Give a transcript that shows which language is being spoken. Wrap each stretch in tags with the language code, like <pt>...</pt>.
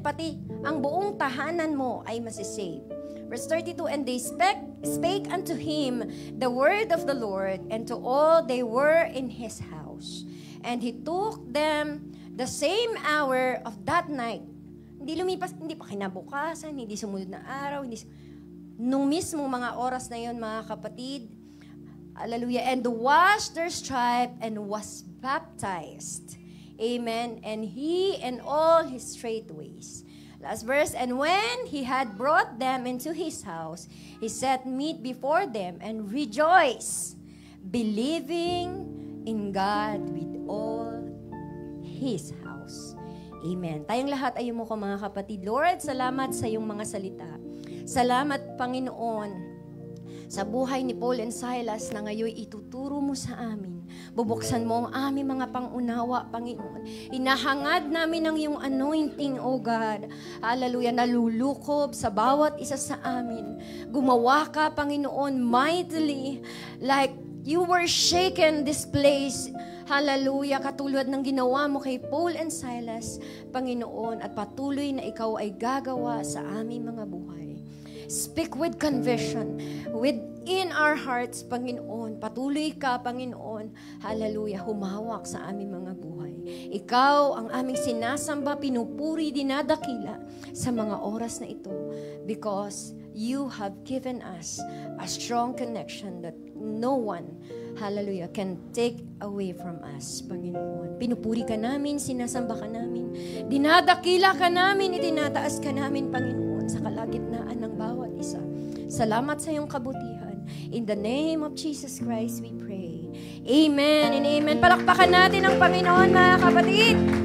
<tl>Pati ang buong tahanan mo ay masisave.</tl> <en>Verse 32, and they spake unto him the word of the Lord, and to all they were in his house. And he took them the same hour of that night.</en> <tl>Hindi lumipas, hindi pa kinabukasan, hindi sumunod na araw, nung mismo mga oras na yon mga kapatid, hallelujah,</tl> <en>and washed their stripe and was baptized.</en> <tl>Amen.</tl> <en>And he and all his straightways. Last verse, and when he had brought them into his house, he set meat before them and rejoiced, believing in God with all his house. Amen.</en> <tl>Tayong lahat ay mo ko mga kapatid. Lord, salamat sa iyong mga salita. Salamat, Panginoon, sa buhay ni Paul and Silas na ngayon ituturo mo sa amin. Bubuksan mo ang aming mga pangunawa, Panginoon. Inahangad namin ang iyong anointing, O God. Hallelujah, nalulukob sa bawat isa sa amin. Gumawa ka,</tl> <en>Panginoon, mightily, like you were shaken this place.</en> <tl>Hallelujah, katulad ng ginawa mo kay Paul and Silas, Panginoon, at patuloy na ikaw ay gagawa sa aming mga buhay.</tl> <en>Speak with conviction within our hearts, Panginoon.</en> <tl>Patuloy ka, Panginoon. Hallelujah, humawak sa aming mga buhay. Ikaw ang aming sinasamba, pinupuri, dinadakila sa mga oras na ito</tl> <en>because you have given us a strong connection that no one, hallelujah, can take away from us, Panginoon.</en> <tl>Pinupuri ka namin, sinasamba ka namin, dinadakila ka namin, itinataas ka namin, Panginoon, sa kalagitnaan ng bawat isa. Salamat sa iyong kabutihan.</tl> <en>In the name of Jesus Christ, we pray. Amen and amen.</en> <tl>Palakpakan natin ang Panginoon, mga kapatid.</tl>